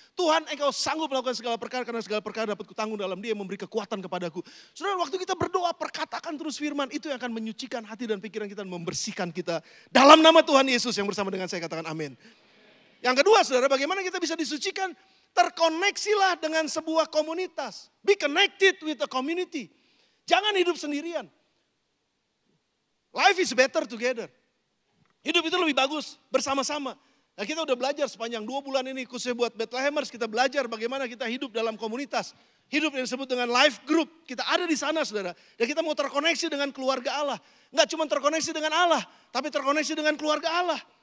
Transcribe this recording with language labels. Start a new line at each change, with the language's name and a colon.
Indonesian: Tuhan, Engkau sanggup melakukan segala perkara karena segala perkara dapat kutanggung dalam Dia yang memberi kekuatan kepadaku. Saudara, waktu kita berdoa, perkatakan terus firman. Itu yang akan menyucikan hati dan pikiran kita dan membersihkan kita. Dalam nama Tuhan Yesus yang bersama dengan saya katakan amin. Yang kedua, saudara, bagaimana kita bisa disucikan? Terkoneksilah dengan sebuah komunitas.
English: Be connected with a community.
Indonesian: Jangan hidup sendirian.
English: Life is better together.
Indonesian: Hidup itu lebih bagus bersama-sama. Nah, kita udah belajar sepanjang 2 bulan ini khususnya buat Bethlehemers. Kita belajar bagaimana kita hidup dalam komunitas. Hidup yang disebut dengan life group. Kita ada di sana saudara. Dan kita mau terkoneksi dengan keluarga Allah. Enggak cuma terkoneksi dengan Allah. Tapi terkoneksi dengan keluarga Allah.